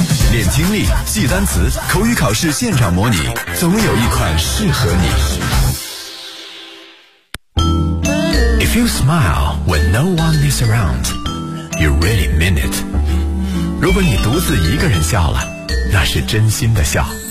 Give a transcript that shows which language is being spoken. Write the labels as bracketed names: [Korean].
[Chinese] 练听力，记单词，口语考试现场模拟，总有一款适合你。 [English] If you smile when no one is around, you really mean it. [Chinese] 如果你独自一个人笑了，那是真心的笑。